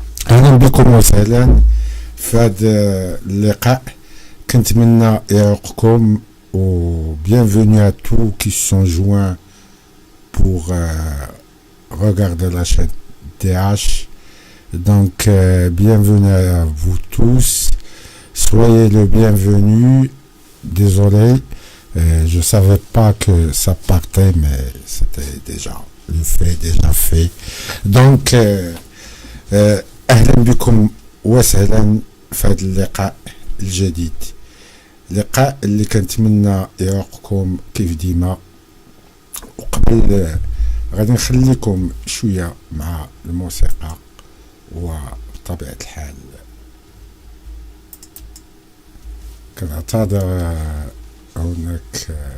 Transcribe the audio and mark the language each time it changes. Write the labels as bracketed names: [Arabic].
[Arabic] أهلا بكم وسهلا في هذا اللقاء. كنتمنى يعوقكم و [French] bienvenue à tous qui se sont joints pour regarder la chaîne TH. Donc bienvenue à vous tous, soyez le bienvenu. Désolé, je savais pas que ça partait, mais c'était déjà le fait, déjà fait. Donc [Arabic] أهلا بكم وسهلا في هذا اللقاء الجديد، لقاء اللي كنتمنى يعوقكم كيف ديما. وقبل غادي نخليكم شوية مع الموسيقى، وبطبيعة الحال كنعتذر هناك